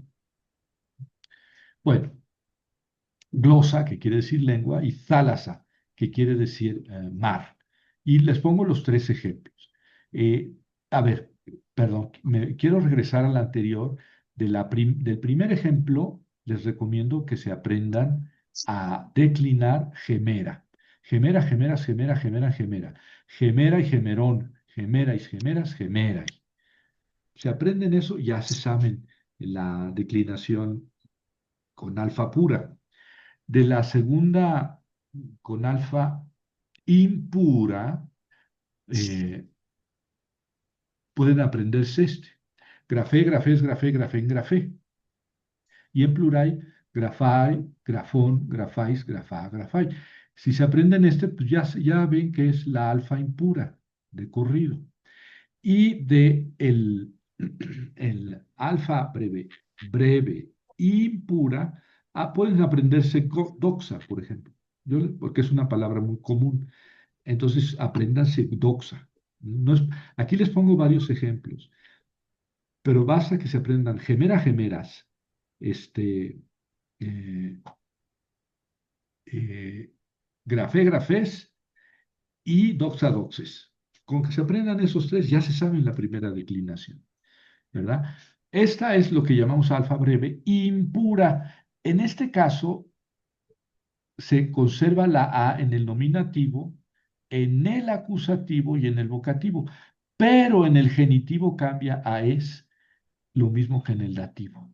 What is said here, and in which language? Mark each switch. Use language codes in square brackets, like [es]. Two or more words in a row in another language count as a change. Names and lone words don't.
[es] Bueno, glosa, que quiere decir lengua, y thalassa, que quiere decir mar. Y les pongo los tres ejemplos. Eh, a ver, perdón, quiero regresar al anterior. Del primer ejemplo, les recomiendo que se aprendan a declinar gemera. [el] ἡμέρα, ἡμέρας, ἡμέρᾳ, ἡμέρα, ἡμέρα. Gemera y gemerón. Gemera y gemeras, gemera. [es] Se aprenden eso, ya se saben la declinación con alfa pura. De la segunda con alfa impura, eh, pueden aprenderse este. [el] γραφή, γραφῆς, γραφῇ, γραφήν, γραφή. [es] Y en plural, [el] γραφαί, γραφῶν, γραφαῖς, γραφάς, γραφαί. [es] Si se aprenden este, pues ya ven que es la alfa impura de corrido. Y de el alfa breve, breve, impura, pueden aprenderse doxa, por ejemplo, porque es una palabra muy común. Entonces, apréndanse doxa. No es- Aquí les pongo varios ejemplos, pero basta que se aprendan [el] ἡμέρα, ἡμέρας, [es] este, eh, eh, [el] γραφή, γραφῆς [es] y [el] δόξα, δόξης. [es] Con que se aprendan esos tres, ya se saben la primera declinación, ¿verdad? Esta es lo que llamamos alfa breve impura. En este caso, se conserva la A en el nominativo, en el acusativo y en el vocativo, pero en el genitivo cambia a es, lo mismo que en el dativo.